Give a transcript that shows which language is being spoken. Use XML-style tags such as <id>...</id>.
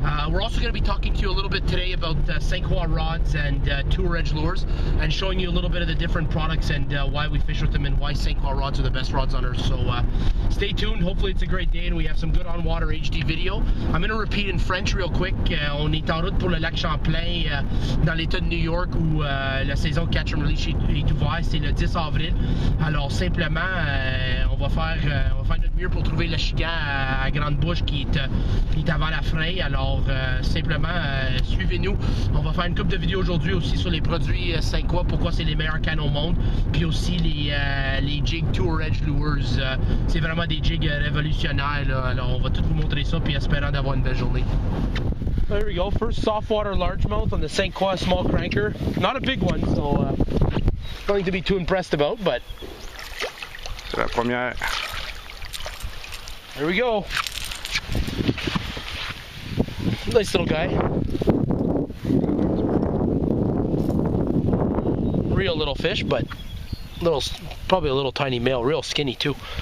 <en>We're also going to be talking to you a little bit today about St. Croix rods and tour edge lures and showing you a little bit of the different products and why we fish with them and why St. Croix rods are the best rods on earth. So stay tuned. Hopefully it's a great day and we have some good on-water HD video. I'm going to repeat in French real quick.</en> <fr>On est en route pour le lac Champlain dans l'état de New York où la saison catch and release est ouverte. C'est le 10 avril. Alors simplement, on va faire notre mieux pour trouver le chigan à grande bouche qui est avant la fraie. Alors simplement, suivez-nous. On va faire une couple de vidéos aujourd'hui aussi sur les produits St. Croix, pourquoi c'est les meilleurs cannes au monde. Puis aussi les jigs Tour Edge Lures. C'est vraiment des jigs révolutionnaires. Là. Alors on va tout vous montrer ça puis espérant d'avoir une belle journée.</fr> <en>There we go. First softwater largemouth on the St. Croix small cranker. Not a big one, so nothing to be too impressed about, but</en> <fr>c'est la première.</fr> <en>There we go. Nice little guy. Real little fish, but probably a little tiny male, real skinny too.</en>